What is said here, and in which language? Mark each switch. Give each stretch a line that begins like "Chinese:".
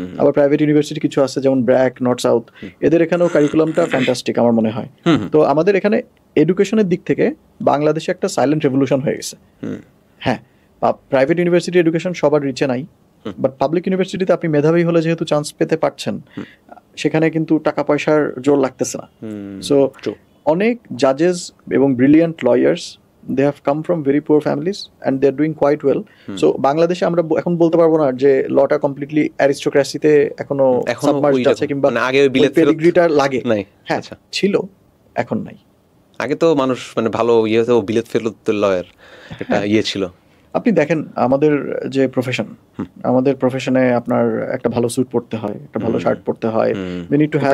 Bangla: আবার private university কিছু আছে যেমন ব্র্যাক, নর্থ সাউথ, এদের এখানেও কারিকুলামটা ফ্যান্টাস্টিক আমার মনে হয়। তো আমাদের এখানে এডুকেশনের দিক থেকে বাংলাদেশে একটা সাইলেন্ট রেভলিউশন হয়ে গেছে। হ্যাঁ, প্রাইভেট ইউনিভার্সিটি এডুকেশন সবার রিচে নাই, বাট পাবলিক ইউনিভার্সিটিতে আপনি মেধাবী হলে যেহেতু চান্স পেতে পারছেন, সেখানে কিন্তু টাকা পয়সার জোর লাগতেছে না।
English: So অনেক জাজেস এবং brilliant lawyers, they have come from very poor families and they are doing quite well.
Bangla: So বাংলাদেশে আমরা এখন বলতে পারবো না যে লটা কমপ্লিটলি অ্যারিস্টোক্রেসিতে এখনো সাবমার্জড আছে, কিংবা আগে পেডিগ্রিটা লাগে। হ্যাঁ, ছিল, এখন নাই। আগে তো মানুষ মানে ভালো ইয়েতেও বিলেত ফেরত লয়ার একটা ইয়ে ছিল। আপনি দেখেন আমাদের যে প্রফেশন, আমাদের প্রফেশনে আপনার একটা ভালো স্যুট পরতে হয়, একটা ভালো শার্ট পরতে হয়,
English: we need to have